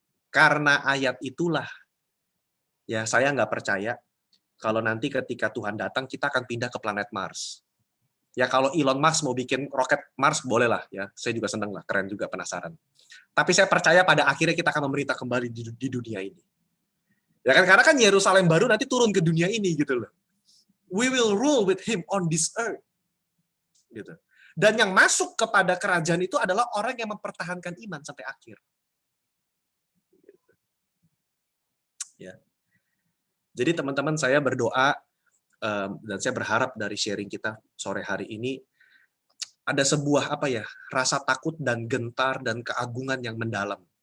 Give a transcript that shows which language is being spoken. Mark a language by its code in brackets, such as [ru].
[id] Karena ayat itulah ya saya nggak percaya kalau nanti ketika Tuhan datang kita akan pindah ke planet Mars. Ya kalau Elon Musk mau bikin roket Mars boleh lah ya. Saya juga senang lah, keren juga, penasaran. Tapi saya percaya pada akhirnya kita akan memerintah kembali di dunia ini. Ya kan, karena kan Yerusalem baru nanti turun ke dunia ini gitu loh. [en] We will rule with him on this earth. [id] Gitu. Dan yang masuk kepada kerajaan itu adalah orang yang mempertahankan iman sampai akhir. Ya. Jadi teman-teman, saya berdoa dan saya berharap dari sharing kita sore hari ini ada sebuah rasa takut dan gentar dan keagungan yang mendalam.